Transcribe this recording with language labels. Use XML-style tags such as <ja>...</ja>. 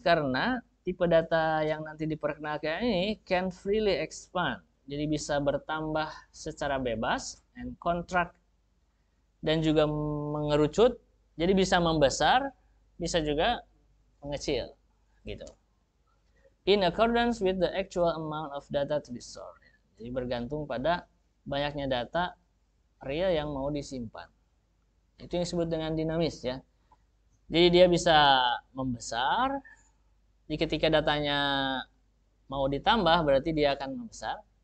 <id>Karena tipe data yang nanti diperkenalkan ini</id> <en>can freely expand,</en> <id>jadi bisa bertambah secara bebas,</id> <en>and contract,</en> <id>dan juga mengerucut, jadi bisa membesar, bisa juga mengecil, gitu.</id> <en>in accordance with the actual amount of data to be stored.</en> <id>Jadi bergantung pada banyaknya data real yang mau disimpan. Itu yang disebut dengan dinamis ya. Jadi dia bisa membesar. Jadi ketika datanya mau ditambah berarti dia akan membesar.</id>